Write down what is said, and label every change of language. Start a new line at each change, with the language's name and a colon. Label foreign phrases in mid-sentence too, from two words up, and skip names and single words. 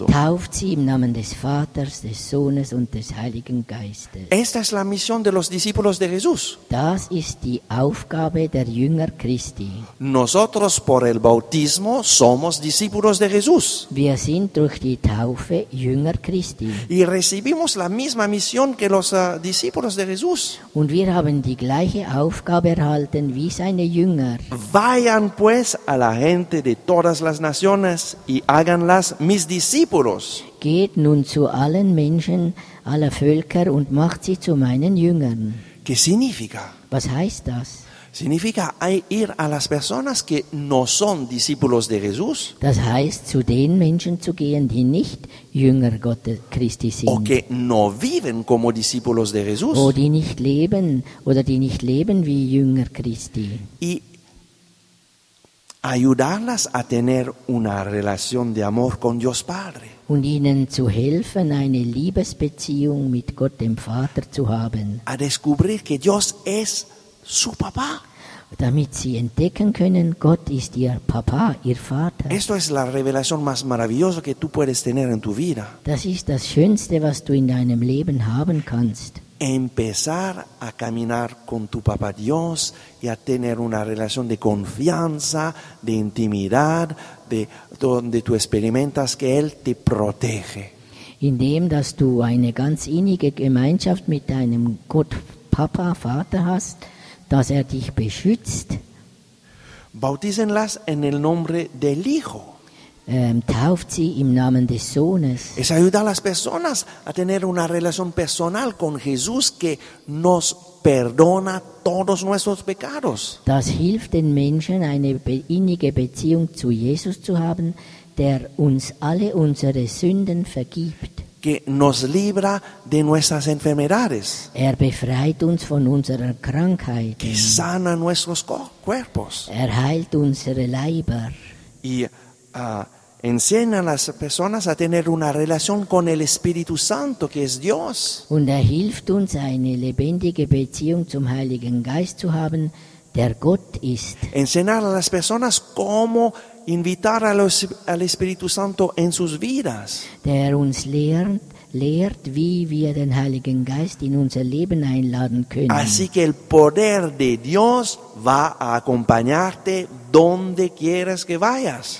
German: Tauft sie im Namen des Vaters, des Sohnes und des Heiligen Geistes.
Spanish: Esta es la misión de los discípulos de Jesús.
German: Das ist die Aufgabe der Jünger Christi.
Spanish: Nosotros por el bautismo somos discípulos de Jesús.
German: Wir sind durch die Taufe Jünger Christi.
Spanish: Y recibimos la misma misión que los discípulos de Jesús.
German: Und wir haben die gleiche Aufgabe erhalten wie seine Jünger.
Spanish: Vayan pues a la gente de todas las naciones y háganlas mis discípulos.
German: Geht nun zu allen Menschen aller Völker und macht sie zu meinen Jüngern.
Spanish: ¿Qué significa?
German: Was heißt das?
Spanish: Significa ir a las personas que no son discípulos de Jesús
German: Das heißt, zu den Menschen zu gehen, die nicht Jünger Gottes Christi o sind.
Spanish: que no viven como discípulos de Jesús
German: O die nicht leben oder die nicht leben wie Jünger Christi.
Spanish: y ayudarlas a tener una relación de amor con Dios Padre.
German: Und ihnen zu helfen, eine Liebesbeziehung mit Gott dem Vater zu haben,
Spanish: A descubrir que Dios es su papá.
German: damit sie entdecken können, Gott ist ihr Papa, ihr Vater.
Spanish: Esto es la revelación más maravillosa que tú puedes tener en tu vida.
German: Das ist das Schönste, was du in deinem Leben haben kannst.
Spanish: Empezar a caminar con tu papá Dios y a tener una relación de confianza, de intimidad, donde tú experimentas que Él te protege.
German: Indem, dass du eine ganz innige Gemeinschaft mit deinem Gott, Papa, Vater hast, dass er dich beschützt.
Spanish: Bautícenlas en el nombre del Hijo.
German: Tauft sie im Namen des Sohnes.
Spanish: Es ayudar a las personas a tener una relación personal con Jesús que nos perdona todos nuestros pecados.
German: Das hilft den Menschen, eine innige Beziehung zu Jesus zu haben, der uns alle unsere Sünden vergibt.
Spanish: Que nos libra de nuestras enfermedades.
German: Er befreit uns von unserer Krankheit.
Spanish: Que sana nuestros cuerpos.
German: Er heilt unsere Leiber.
Spanish: Y enseña a las personas a tener una relación con el Espíritu Santo, que es Dios.
German: Und er hilft uns, eine lebendige Beziehung zum Heiligen Geist zu haben, der Gott ist.
Spanish: Enseñar a las personas cómo invitar al Espíritu Santo en sus vidas.
German: Der uns lehrt, wie wir den Heiligen Geist in unser Leben einladen können.
Spanish: Así que el poder de Dios va a acompañarte donde quieras que vayas.